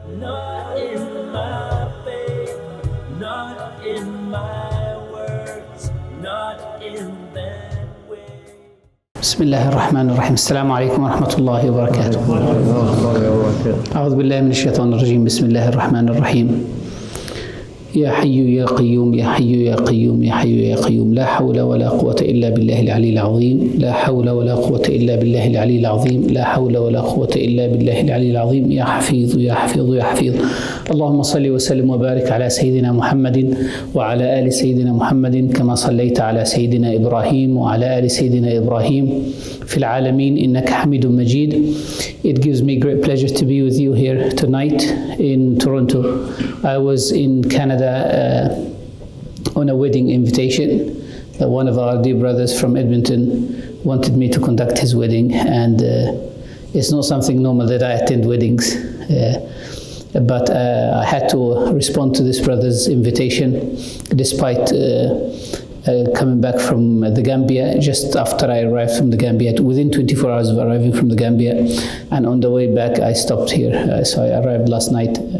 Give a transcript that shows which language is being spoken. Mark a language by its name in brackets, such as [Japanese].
[English] not in my faith, not in my words, not in that way. [Arabic] بسم الله الرحمن الرحيم. السلام عليكم ورحمة الله وبركاته. أعوذ بالله من الشيطان الرجيم. بسم الله الرحمن الرحيم. يا حي يا قيوم يا حي يا قيوم يا حي يا قيوم، لا حول ولا قوة إلا بالله العلي العظيم، لا حول ولا قوة إلا بالله العلي العظيم، لا حول ولا قوة إلا بالله العلي العظيم. يا حفيظ يا حفيظ يا حفيظ. اللهم صل وسلم وبارك على سيدنا محمد وعلى آل سيدنا محمد كما صليت على سيدنا إبراهيم وعلى آل سيدنا إبراهيم في العالمين إنك حميد مجيد. [English] It gives me great pleasure to be with you here tonight in Toronto. I was in Canada on a wedding invitation. One of our dear brothers from Edmonton wanted me to conduct his wedding, and it's not something normal that I attend weddings, but I had to respond to this brother's invitation despite coming back from the Gambia just after I arrived from the Gambia, within 24 hours of arriving from the Gambia, and on the way back I stopped here. So I arrived last night.